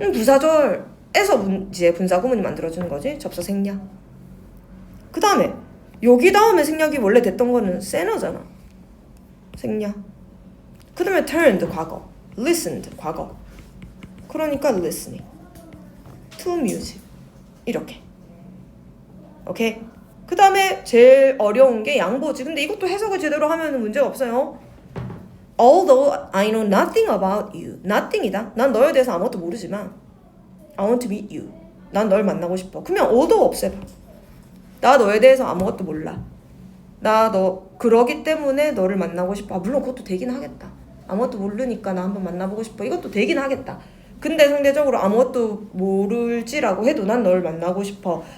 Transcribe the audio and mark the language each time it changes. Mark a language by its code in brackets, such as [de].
[ko] 부사절에서 이제 분사구문이 만들어주는 거지. 접사 생략. 그 다음에 여기 다음에 생략이 원래 됐던 거는 세나잖아. 생략. 그 다음에 turned 과거, listened 과거. 그러니까 [en] listening to music [ko] 이렇게. 오케이. 그 다음에 제일 어려운 게 양보지. 근데 이것도 해석을 제대로 하면 문제가 없어요. [en] Although I know nothing about you. [ko] nothing이다. 난 너에 대해서 아무것도 모르지만 [en] I want to meet you. [ko] 난 널 만나고 싶어. 그러면 although 없애봐. 나 너에 대해서 아무것도 몰라. 나 너 그러기 때문에 너를 만나고 싶어. 물론 그것도 되긴 하겠다. 아무것도 모르니까 나 한번 만나보고 싶어. 이것도 되긴 하겠다. 근데 상대적으로 아무것도 모를지라고 해도 난 널 만나고 싶어.